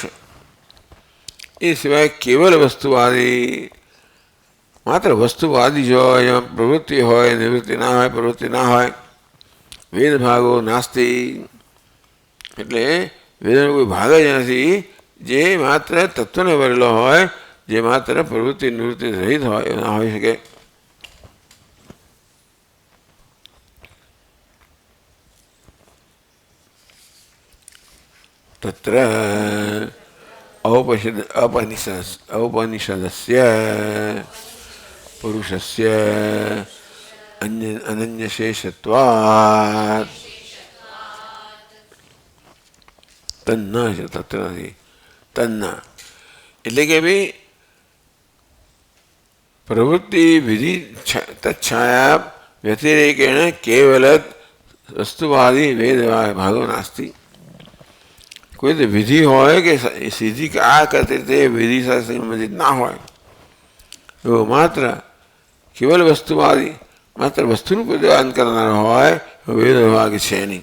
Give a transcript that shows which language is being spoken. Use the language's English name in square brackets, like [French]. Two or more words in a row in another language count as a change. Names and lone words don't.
[Gujarati] એ સિવાય કેવલ વસ્તુવાદી માત્ર વસ્તુવાદી જ હોય એમાં પ્રવૃત્તિ હોય નિવૃત્તિ ના હોય પ્રવૃત્તિ ના હોય [Sanskrit] વેદભાગો નાસ્તી. [Gujarati] એટલે વેદનો કોઈ ભાગ જ નથી જે માત્ર તત્વને ભરેલો હોય જે માત્ર પ્રવૃત્તિ નિવૃત્તિ રહિત હોય એવું ના હોઈ શકે. [Sanskrit] तत्र औपनिषदस्य पुरुषस्य अनन्यशेषत्वात् [Gujarati] તન્ન છે, તત્ર નથી, તન્ન એટલે કે ભાઈ [Sanskrit] પ્રવૃત્તિ વિધિ તચ્છાયા વ્યતિરેકેણ કેવલ વસ્તુવાદી વેદ ભાગો નાસ્તિ. [Gujarati] કોઈ તો વિધિ હોય કે સીધી કે આ કરતી તે વિધિ સાથે સંબંધિત ના હોય, એવો માત્ર કેવલ વસ્તુવાદી માત્ર વસ્તુનું પ્રતિપાદન કરનાર હોય વેદ ભાગ છે નહીં.